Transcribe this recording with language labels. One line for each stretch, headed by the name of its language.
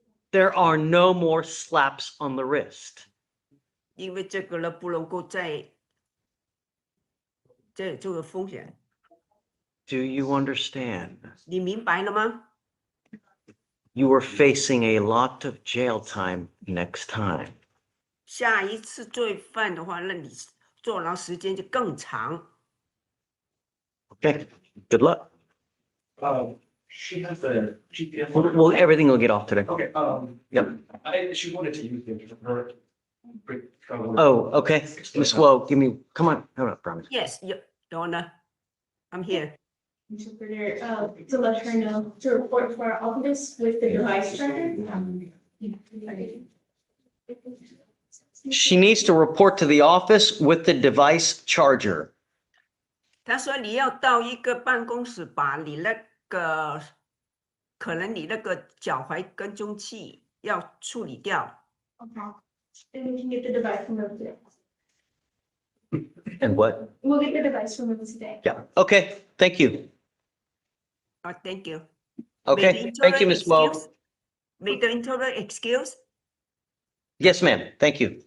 English: There are no more slaps on the wrist.
Chinese: 因为这个呢，不能够再这个风险，
English: Do you understand?
Chinese: 你明白了吗？
English: You are facing a lot of jail time next time.
Chinese: 下一次罪犯的话，那你坐牢时间就更长。
English: Okay, good luck. She has the GPS. Well, everything will get off today. Okay, Yep. she wanted to use the her. Oh, okay. Ms. Woe, come on, hold up, promise. Yes, Your Honor, I'm here. Interpreter, to let her know to report for our office with the device charger. She needs to report to the office with the device charger.
Chinese: 他说你要到一个办公室，把你那个可能你那个脚踝跟踪器要处理掉。
English: Okay. And we can get the device removed today. And what? We'll get the device removed today. Yeah, okay, thank you. Oh, thank you. Okay, thank you, Ms. Woe. May the interpreter excuse? Yes, ma'am, thank you,